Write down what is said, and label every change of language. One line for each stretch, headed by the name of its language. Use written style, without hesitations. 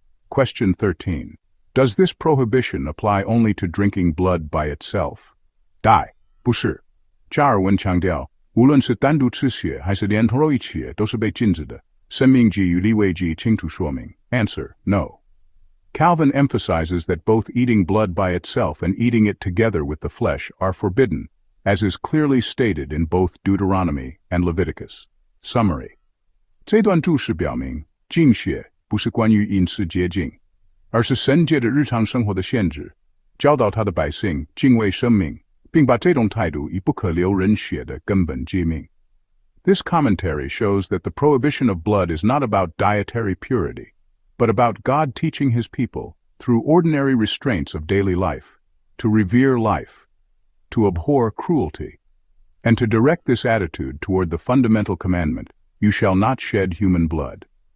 English: Question 13. Does this prohibition apply only to drinking blood by itself?
Chinese: 答：不是。加尔文强调，无论是单独吃血还是连同肉一起，都是被禁止的。生命记与利未记清楚说明。
English: Answer: no. Calvin emphasizes that both eating blood by itself and eating it together with the flesh are forbidden, as is clearly stated in both Deuteronomy and Leviticus.
Chinese: Summary: 这段注释表明，禁血不是关于饮食洁净，而是神借着日常生活的限制，教导他的百姓敬畏生命，并把这种态度以不可流人血的根本诫命。
English: This commentary shows that the prohibition of blood is not about dietary purity, but about God teaching his people, through ordinary restraints of daily life, to revere life, to abhor cruelty, and to direct this attitude toward the fundamental commandment, "You shall not shed human blood."